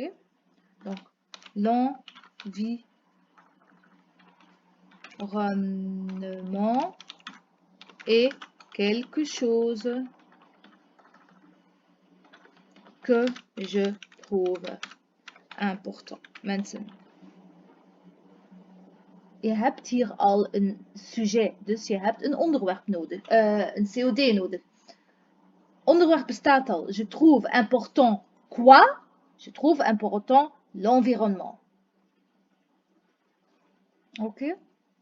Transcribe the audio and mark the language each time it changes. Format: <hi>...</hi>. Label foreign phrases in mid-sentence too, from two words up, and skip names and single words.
<fr>Donc, l'environnement est quelque chose que je trouve important.</fr> <nl>Mensen. Je hebt hier al een sujet, dus je hebt een onderwerp nodig, een COD nodig. Onderwerp bestaat al.</nl> <fr>Je trouve important quoi? Je trouve important l'environnement. Ok?</fr>